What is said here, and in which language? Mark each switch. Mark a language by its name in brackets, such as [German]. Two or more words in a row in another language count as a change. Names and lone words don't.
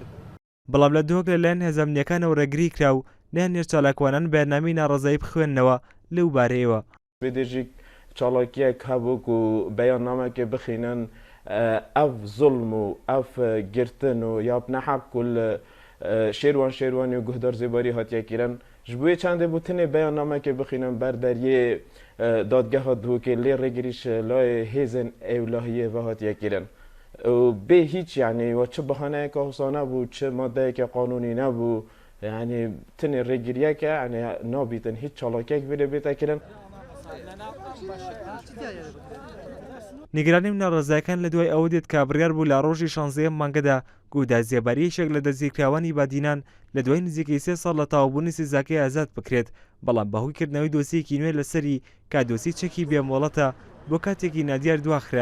[Central Kurdish] بەڵام لە دۆک لەلایەن هێزەمنیەکانەوە ڕێگری کرا و نێنێر چالاکوانان بەرنامەی ناڕەزایی بخوێننەوە لەو بارەیەوە. [Kurdish] بێدێژێک چاڵاکیەک هەبووک و بەیاننامەکێ بخینن ئەف زوڵم و ئەف گرتن و یا نەحەق و شێروان شێروانی و گۆهدار زێباری هاتیەکیرن ji bo çandê bû tinê beyannamekê bixînin ber deriyê dadgeha dûkê lê rêgirîş layê hêzên ewlahiyê ve hatiye kirin. Bê hiç yani ve çi bihaneyeke hûsa nebû çi maddeyeke qanûnî nebû yani tinê rêgiriyeke yani nabîtin hiç çalakek vê bête kirin. [Central Kurdish] نیگرانی ناڕەزایەکان لە دوای ئەوە دێت کە بڕیار بوو لە ڕۆژی 16 مانگەدا گۆدازێبەریەکێک لە دەستگیرکراوانی بادینان لە دوای نزیکەی 3 ساڵ لە تاوابوونی سزاکەی ئازاد بکرێت، بەڵام بەهۆی کردنەوەی دۆسیەکی نوێ لەسەری کادۆسی چەکی بێمۆڵەتە بۆ کاتێکی نادیار دواخرا.